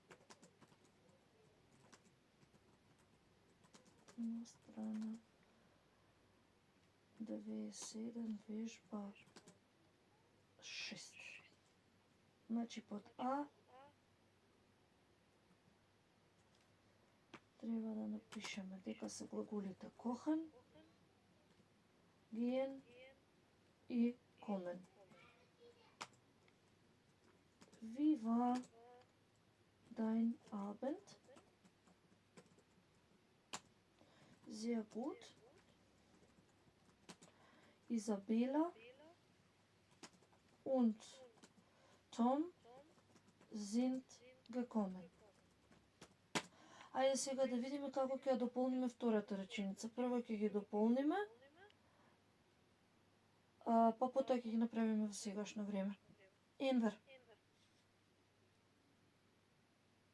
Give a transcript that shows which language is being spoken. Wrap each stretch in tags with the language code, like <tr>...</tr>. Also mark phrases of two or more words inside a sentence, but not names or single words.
<mk>На страна 97, вежба 6. Значи под А треба да напишеме дека се глаголите kochen, gehen и kommen.</mk> <de>Wie war dein Abend? Sehr gut. Isabella und Tom sind gekommen.</de> <mk>Ајде сега да видиме како ќе ја дополниме втората реченица. Прво ќе ги дополниме, па потоа ќе ги направиме во сегашно време. Енвер.</mk>